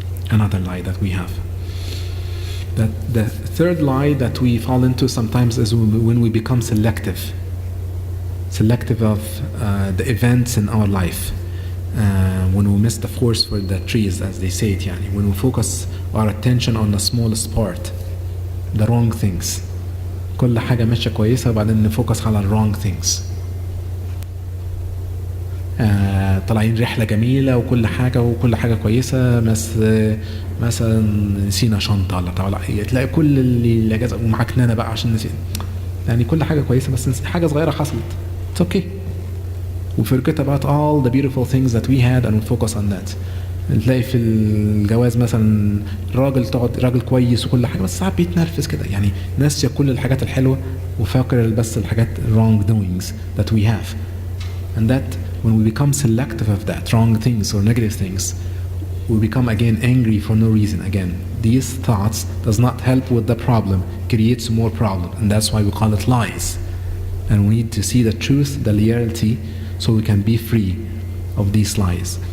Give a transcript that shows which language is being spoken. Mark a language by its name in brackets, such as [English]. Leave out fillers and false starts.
[English] Another lie that we have. That the third lie that we fall into sometimes is when we become selective of the events in our life. When we miss the forest for the trees, as they say it, يعني when we focus our attention on the smallest part, the wrong things. [Arabic] كل حاجة ماشية كويسة وبعدين نفوكس على [English] wrong things. [Arabic] طالعين رحلة جميلة وكل حاجة كويسة، بس مثلا نسينا شنطة ولا تلاقي كل اللي جاز ومعاك نانا بقى عشان نسينا. يعني كل حاجة كويسة بس حاجة صغيرة حصلت. [English] It's okay. We forget about all the beautiful things that we had and we focus on that. [Arabic] تلاقي في الجواز مثلا راجل كويس وكل حاجة، بس ساعات بيتنرفز كده، يعني ناسية كل الحاجات الحلوة وفاكر بس الحاجات [English] wrong doings that we have. And that when we become selective of that wrong things or negative things, we become again angry for no reason. Again, these thoughts does not help with the problem, creates more problem, and that's why we call it lies. And we need to see the truth, the reality, so we can be free of these lies.